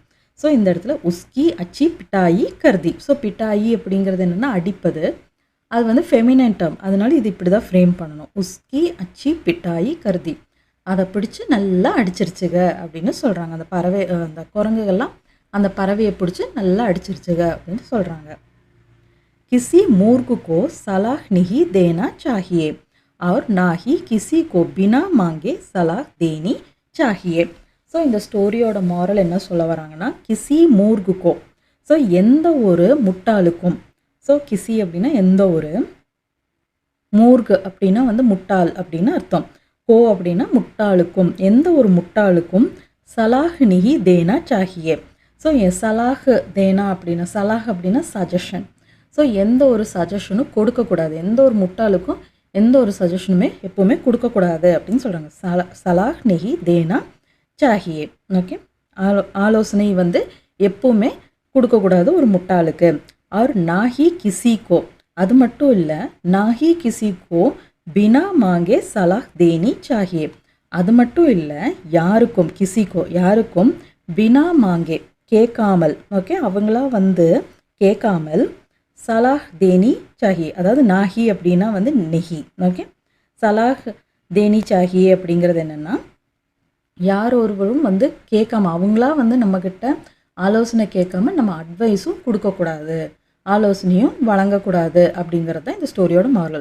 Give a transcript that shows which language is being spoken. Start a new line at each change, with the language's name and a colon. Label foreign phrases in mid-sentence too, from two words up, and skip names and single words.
Tamil: ஸோ இந்த இடத்துல
Hindi: उसकी अच्छी पिटाई करती.
Tamil: ஸோ பிட்டாயி அப்படிங்கிறது என்னென்னா அடிப்பது, அது வந்து
English: feminine term,
Tamil: அதனால இது இப்படி தான் ஃப்ரேம் பண்ணணும்.
Hindi: उसकी अच्छी पिटाई करती,
Tamil: அதை பிடிச்சி நல்லா அடிச்சிருச்சுங்க அப்படின்னு சொல்கிறாங்க. அந்த பறவை, அந்த குரங்குகள்லாம் அந்த பறவையை பிடிச்சி நல்லா அடிச்சிருச்சுங்க அப்படின்னு சொல்கிறாங்க.
Hindi: किसी मूर्ख को सलाह नहीं देना चाहिए और ना ही किसी को बिना मांगे सलाह देनी चाहिए.
Tamil: ஸோ இந்த ஸ்டோரியோட மாரல் என்ன சொல்ல வராங்கன்னா,
Hindi: किसी मूर्ख को,
Tamil: ஸோ எந்த ஒரு முட்டாளுக்கும். ஸோ கிசி அப்படின்னா எந்த ஒரு, மூர்கு அப்படின்னா வந்து முட்டாள் அப்படின்னு அர்த்தம், கோ அப்படின்னா முட்டாளுக்கும், எந்த ஒரு முட்டாளுக்கும்
Hindi: सलाह नहीं देना चाहिए.
Tamil: ஸோ
Hindi: सलाह देना
Tamil: அப்படின்னா, சலாஹ் அப்படின்னா சஜஷன். ஸோ எந்த ஒரு சஜஷனும் கொடுக்கக்கூடாது, எந்த ஒரு முட்டாளுக்கும் எந்த ஒரு சஜஷனுமே எப்போவுமே கொடுக்கக்கூடாது அப்படின்னு சொல்கிறாங்க.
Hindi: सलाह नहीं देना चाहिए.
Tamil: ஓகே, ஆலோசனை வந்து எப்பவுமே கொடுக்கக்கூடாது ஒரு முட்டாளுக்கு.
Hindi: और ना ही किसी को,
Tamil: அது மட்டும் இல்லை,
Hindi: ना ही किसी को बिना मांगे सलाह देनी चाहिए.
Tamil: அது மட்டும் இல்லை, யாருக்கும் கிசிக்கோ யாருக்கும்
Hindi: बिना मांगे
Tamil: கேட்காமல், ஓகே, அவங்களா வந்து கேட்காமல்
Hindi: सलाह देनी चाहिए,
Tamil: அதாவது நாஹி அப்படின்னா வந்து நெஹி, ஓகே.
Hindi: सलाह देनी चाहिए
Tamil: அப்படிங்கிறது என்னென்னா, யார் ஒருவரும் வந்து கேட்காம அவங்களா வந்து நம்மக்கிட்ட ஆலோசனை கேட்காம நம்ம அட்வைஸும் கொடுக்கக்கூடாது, ஆலோசனையும் வழங்கக்கூடாது அப்படிங்கிறது தான் இந்த ஸ்டோரியோட மாரல்.